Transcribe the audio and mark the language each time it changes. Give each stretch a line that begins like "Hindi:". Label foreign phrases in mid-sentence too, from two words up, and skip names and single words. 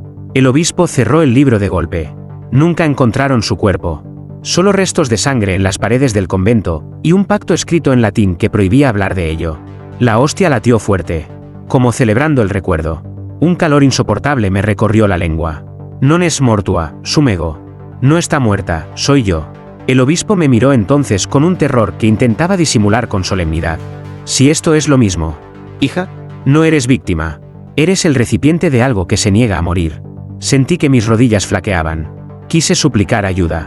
Spanish: El obispo cerró el libro de golpe. Nunca encontraron su cuerpo, solo restos de sangre en las paredes del convento, y un pacto escrito en latín que prohibía hablar de ello. La hostia latió fuerte, como celebrando el recuerdo. Un calor insoportable me recorrió la lengua.
Latin: «Non es mortua, sumego».
Spanish: No está muerta, soy yo. El obispo me miró entonces con un terror que intentaba disimular con solemnidad. «Si esto es lo mismo, hija, no eres víctima, Eres el recipiente de algo que se niega a morir. Sentí que mis rodillas flaqueaban. Quise suplicar ayuda.